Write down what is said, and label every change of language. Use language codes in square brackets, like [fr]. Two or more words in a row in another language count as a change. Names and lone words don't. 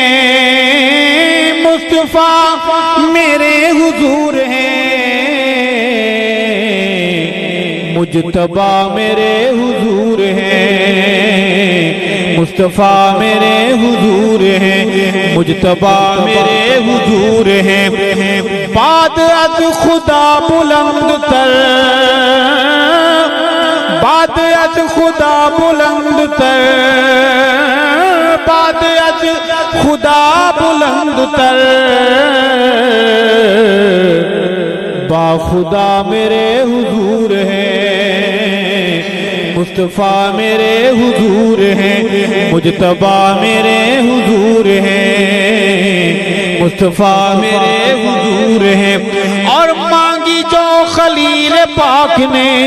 [ur] مصطفیٰ میرے حضور ہیں، مجتبیٰ میرے حضور ہیں، مصطفیٰ میرے حضور ہیں، مجتبیٰ میرے حضور ہیں، [fa] بعد از خدا بلند تر، بعد از خدا بلند تر، بعد از خدا بلند تر، با خدا [ur] میرے حضور ہیں، مصطفیٰ میرے حضور ہیں، مجتبیٰ میرے حضور ہیں، مصطفیٰ میرے حضور ہیں، اور مانگی جو خلیل پاک نے،